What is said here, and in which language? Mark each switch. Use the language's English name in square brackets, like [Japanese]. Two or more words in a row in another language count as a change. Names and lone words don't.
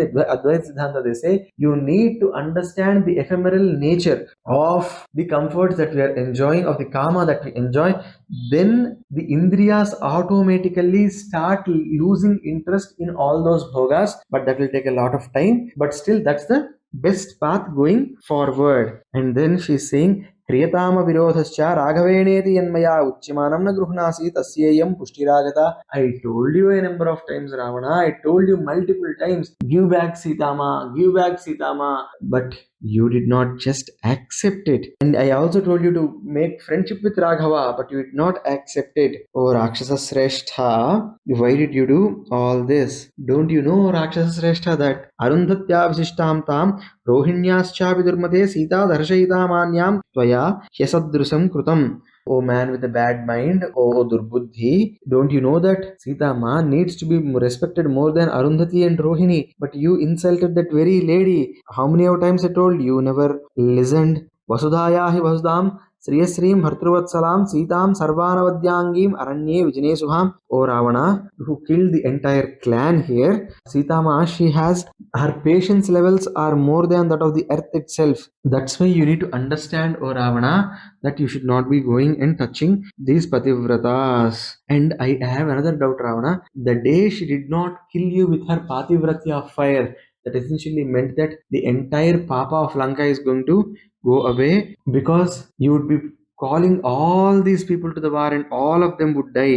[English] In Advaita Siddhanta, they say you need to understand the ephemeral nature of the comforts that we are enjoying, of the karma that we enjoy. Then the Indriyas automatically start losing interest in all those bhogas, but that will take a lot of time. But still, that's the best path going forward. And then she's saying, [Sanskrit] क्रियताम विरोधश्च राघवेणेति यन्मया उच्यमानं न गृह्णासि तस्यायं पुष्टिरागता. [English] I told you a number of times, Ravana. I told you multiple times, give back Sitama. But you did not just accept it. And I also told you to make friendship with Raghava, but you did not accept it. Oh Rakshasa Sreshtha, why did you do all this? Don't you know, Rakshasa Sreshtha, that [Sanskrit] अरुन्धत्या विशिष्टं तं रोहिण्यश्च विदुर्मते सीता दर्शयिता मान्यं त्वया ह्यसदृशं कृतम्. [English] Oh man with a bad mind, oh Durbuddhi, don't you know that Sita Ma needs to be respected more than Arundhati and Rohini? But you insulted that very lady. How many of times I told you? Never listened. [Sanskrit] वसुधायाहि वसुदाम् श्रियश्रीम् भर्तृवत्सलम् सीताम् सर्वानवद्याङ्गीम् अरण्ये विजने शुभम्. [English] O Ravana, who killed the entire clan here, Sita Ma, she has, her patience levels are more than that of the earth itself. That's why you need to understand, O Ravana, that you should not be going and touching these Pativratas. And I have another doubt, Ravana. The day she did not kill you with her Pativratya of fire, that essentially meant that the entire Papa of Lanka is going to go away, because you would be calling all these people to the war and all of them would die.